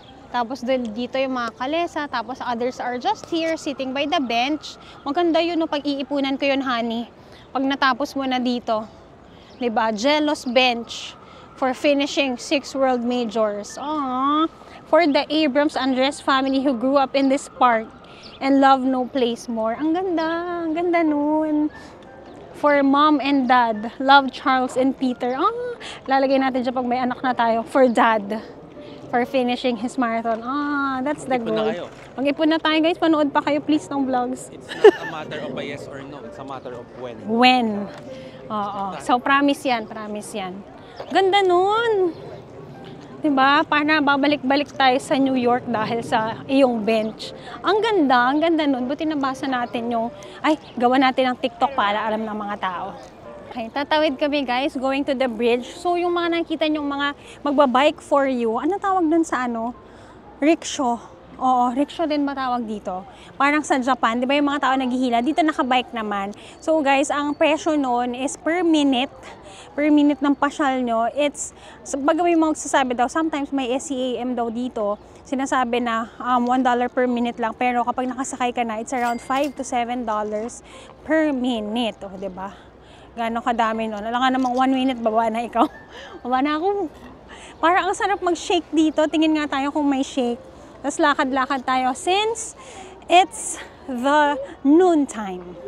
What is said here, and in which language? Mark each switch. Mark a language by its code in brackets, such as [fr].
[tl] Tapos dito yung mga kalesa. [en] Tapos others are just here, sitting by the bench. [tl] Maganda yun, no, pag iipunan ko yun, honey. Pag natapos mo na dito. Diba? [en] Jealous bench for finishing 6 world majors. Aww. For the Abrams Andres family who grew up in this park and love no place more. [tl] Ang ganda nun. [en] For mom and dad, love Charles and Peter. [tl] Lalagay natin dyan pag may anak na tayo. [en] For dad. For finishing his marathon. That's the goal. [tl] Mag-ipon na tayo guys. Panood pa kayo please ng vlogs. [en] It's not a matter of a yes or no. It's a matter of when. When. Oo. So promise yan. Promise yan. [tl] Ganda nun. Diba? Para babalik-balik tayo sa New York dahil sa iyong bench. Ang ganda nun. Buti nabasa natin yung, gawa natin ng TikTok para alam ng mga tao. [en] Okay, [tl] tatawid kami [en] guys, going to the bridge. [tl] So yung mga nakita nyong mga magbabike for you, ano tawag dun sa ano? Rickshaw. Oo, rickshaw din matawag dito. Parang sa Japan, di ba yung mga tao naghihila? Dito nakabike naman. So guys, ang presyo nun is per minute ng pasyal nyo. It's, baga may mga magsasabi daw, sometimes may SCAM daw dito. Sinasabi na $1 per minute lang. Pero kapag nakasakay ka na, [en] it's around $5 to $7 per minute. [tl] O, di ba? Gano'ng kadami nun. Alam nga namang 1 minute, baba na ikaw. Baba na ako. Parang ang sarap mag-shake dito. Tingin nga tayo kung may shake. Tapos lakad-lakad tayo [en] since it's the noon time.